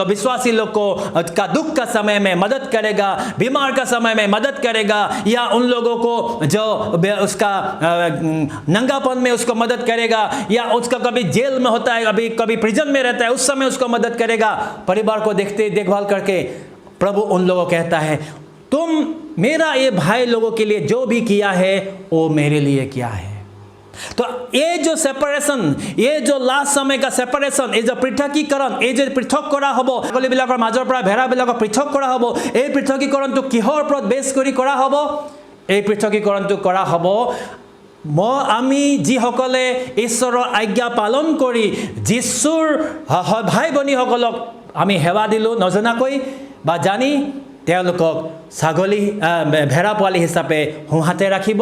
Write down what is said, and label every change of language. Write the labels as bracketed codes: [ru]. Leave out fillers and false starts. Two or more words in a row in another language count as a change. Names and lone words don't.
[hi] विश्वासी लोग को का दुख का समय में मदद करेगा, बीमार का समय में मदद करेगा, या उन लोगों को जो उसका नंगापन में उसको मदद करेगा, या उसका कभी जेल में होता है, कभी प्रिजन में रहता है, उस समय उसको मदद करेगा, परिवार को देखभाल करके प्रभु उन लोगों को कहता है, तुम मेरा ये भाई लोगों के लिए जो भी किया है वो मेरे लिए किया है। तो ये जो सेपरेशन, ये जो लास्ट समय का सेपरेशन, ये जो पृथकीकरण, ये जो [as] পৃথক কৰা হ'ব, ছাগলী বিলাকৰ মাজৰ পৰা ভেড়া বিলাকক পৃথক কৰা হবো, এই পৃথকীকৰণটো কিহৰ ওপৰত বেছ কৰি কৰা হবো? এই পৃথকীকৰণটো কৰা হবো আমি যিসকলে ঈশ্বৰৰ আজ্ঞা পালন কৰি যীশুৰ ভাই ভনীসকলক আমি সেৱা দিলোঁ নজনাকৈ বা জানি, তেওঁলোকক ছাগলী ভেড়া পোৱালি হিচাপে সোঁহাতে ৰাখিব।